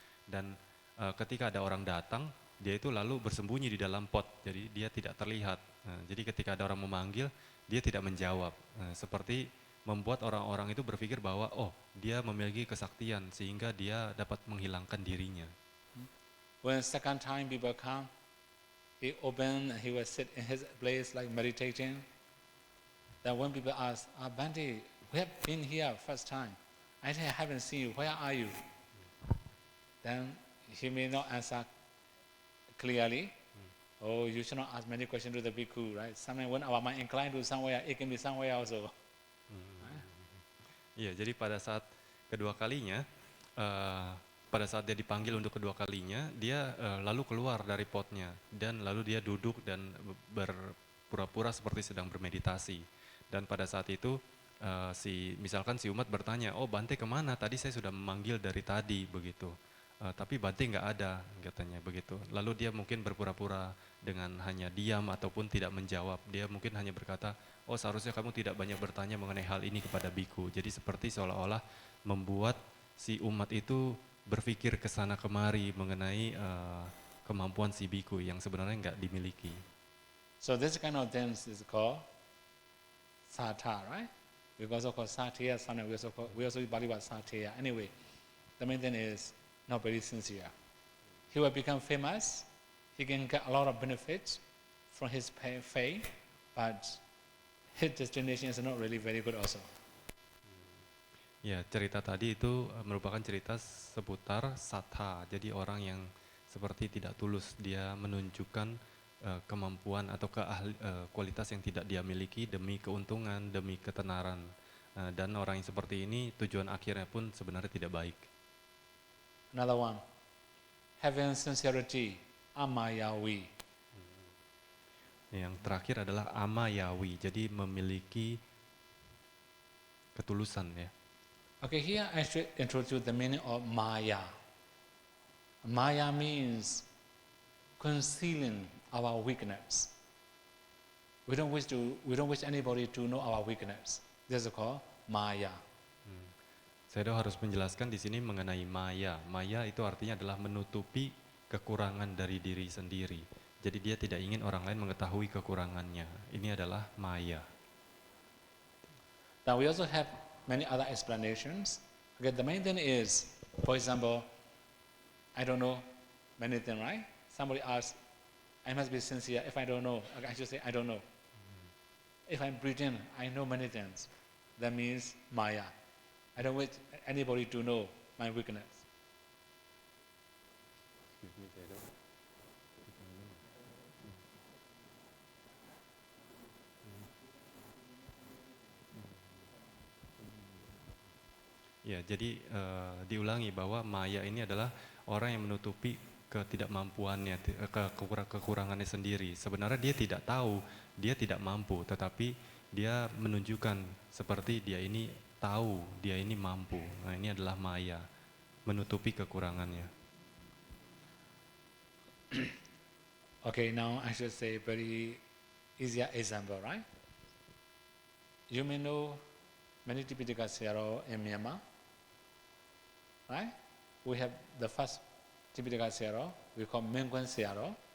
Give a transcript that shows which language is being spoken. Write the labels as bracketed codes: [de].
[id] Dan ketika ada orang datang, dia itu lalu bersembunyi di dalam pot, jadi dia tidak terlihat. Jadi ketika ada orang memanggil, dia tidak menjawab. Seperti membuat orang-orang itu berpikir bahwa oh, dia memiliki kesaktian sehingga dia dapat menghilangkan dirinya. [en] When second time people come, he will sit in his place like meditating. Then when people ask, Bhante, we have been here first time. I haven't seen you. Where are you? Then he may not answer clearly. Oh, you should not ask many questions to the bhikkhu, right? Sometimes when our mind inclined to somewhere, it can be somewhere also. [id] Iya, jadi pada saat kedua kalinya, pada saat dia dipanggil untuk kedua kalinya, dia lalu keluar dari potnya dan lalu dia duduk dan berpura-pura seperti sedang bermeditasi. Dan pada saat itu misalkan si umat bertanya, oh Bhante kemana? Tadi saya sudah memanggil dari tadi begitu. Tapi Bhante nggak ada katanya begitu. Lalu dia mungkin berpura-pura dengan hanya diam ataupun tidak menjawab. Dia mungkin hanya berkata, oh seharusnya kamu tidak banyak bertanya mengenai hal ini kepada biku. Jadi seperti seolah-olah membuat si umat itu berpikir ke sana kemari mengenai kemampuan si biku yang sebenarnya nggak dimiliki. [en] So this kind of things is called sattha, right? We also call satya, sometimes we also believe about satya. Anyway, the main thing is not very sincere. He will become famous, he can get a lot of benefits from his fame, but his destination is not really very good also. [id] Ya, cerita tadi itu merupakan cerita seputar sattha. Jadi orang yang seperti tidak tulus, dia menunjukkan kemampuan atau kualitas yang tidak dia miliki demi keuntungan, demi ketenaran. Dan orang yang seperti ini tujuan akhirnya pun sebenarnya tidak baik. [en] Another one, having sincerity, amayawi. [id] Yang terakhir adalah amayawi, jadi memiliki ketulusan ya. [en] Okay, here I should introduce the meaning of maya. Maya means concealing our weakness. We don't wish anybody to know our weakness. This is called maya. [id] Saya harus menjelaskan di sini mengenai maya. Maya itu artinya adalah menutupi kekurangan dari diri sendiri. Jadi dia tidak ingin orang lain mengetahui kekurangannya. Ini adalah maya. [en] Now we also have many other explanations. Okay, the main thing is, for example, I don't know many things, right? Somebody asks, I must be sincere. If I don't know, okay, I should say I don't know. If I'm pretend, I know many things. That means maya. I don't wish anybody to know my weakness. [id] Ya, jadi diulangi bahwa maya ini adalah orang yang menutupi ketidakmampuannya, kekurangannya sendiri. Sebenarnya dia tidak tahu, dia tidak mampu, tetapi dia menunjukkan seperti dia ini tahu, dia ini mampu. Nah, ini adalah maya, menutupi kekurangannya. [en] Okay, now I should say very easier example, right? You may know many Tipitaka Sayadaw in Myanmar, right? We have the first Tipitaka Sayadaw, we call Mengkwan Sayadaw.